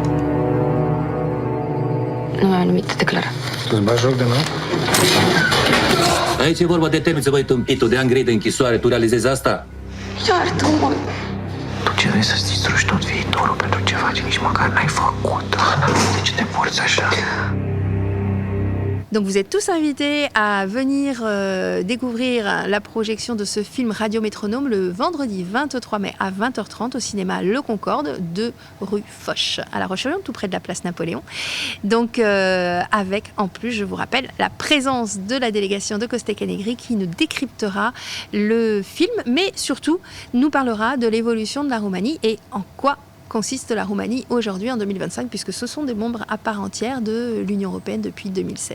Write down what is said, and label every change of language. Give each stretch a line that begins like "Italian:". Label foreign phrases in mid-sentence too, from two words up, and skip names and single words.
Romanian: Nu mi-am nimic de declarat. Tu-ți bagi joc de noi? Aici e vorba de temniță, băi, tâmpitul, de ani grei de închisoare. Tu realizezi asta? Iartă-mă! Tu ce vrei să-ți distrugi tot viitorul pentru ceva ce nici măcar n-ai făcut? De ce te porți așa?
French: Donc vous êtes tous invités à venir découvrir la projection de ce film Radio Métronome le vendredi 23 mai à 20h30 au cinéma Le Concorde, 2 rue Foch, à La Roche-sur-Yon, tout près de la place Napoléon. Donc avec, en plus, je vous rappelle, la présence de la délégation de Costec Negri qui nous décryptera le film, mais surtout nous parlera de l'évolution de la Roumanie et en quoi consiste la Roumanie aujourd'hui en 2025, puisque ce sont des membres à part entière de l'Union européenne depuis 2007.